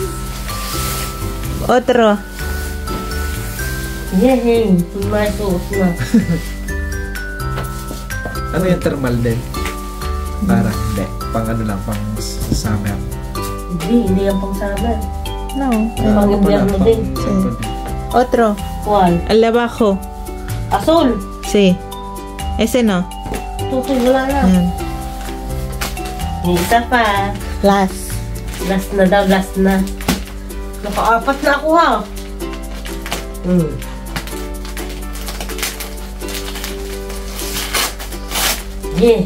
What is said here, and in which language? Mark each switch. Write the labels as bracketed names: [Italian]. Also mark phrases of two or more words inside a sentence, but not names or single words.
[Spanish] Otro. [Filipino] Yehey. May suot na. Ano yung thermal din? Parang hindi. Pang ano lang, pang summer. Hindi yan pang summer. No. Pang invierno din. [Spanish] Otro. ¿Cuál? Al de abajo. Azul. Sí. Ese no. [Filipino] Tutoy, wala na. Ayan. Isa pa. Last. Last na daw, last na. Naka-apat na ako ha. Yeah.